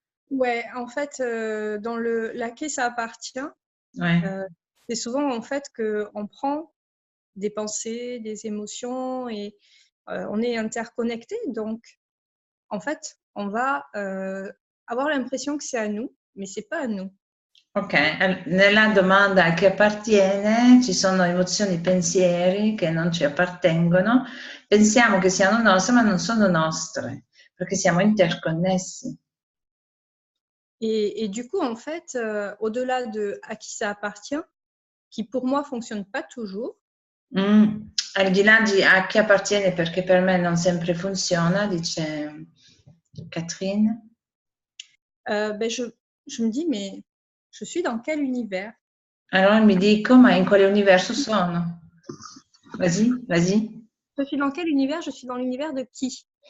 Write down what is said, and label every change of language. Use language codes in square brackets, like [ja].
[fr] ouais, en fait, dans la qui ça appartient, Ouais. euh, c'est souvent en fait qu'on prend des pensées, des émotions et on est interconnecté. Donc, en fait, on va avoir l'impression que c'est à nous, mais c'est pas à nous. [it] Ok, nella domanda a chi appartiene ci sono emozioni, pensieri che non ci appartengono, pensiamo che siano nostre, ma non sono nostre, perché siamo interconnessi. [fr] Et du coup, en fait, au-delà de à qui ça appartient, qui pour moi fonctionne pas toujours, [it] Al di là di a chi appartiene, perché per me non sempre funziona, dice Catherine. [fr] ben je me dis, mais je suis dans quel univers? [it] Allora mi dico, ma in quale universo sono? [fr] Vas-y, vas-y. Je suis dans quel univers? Je suis dans l'univers de qui?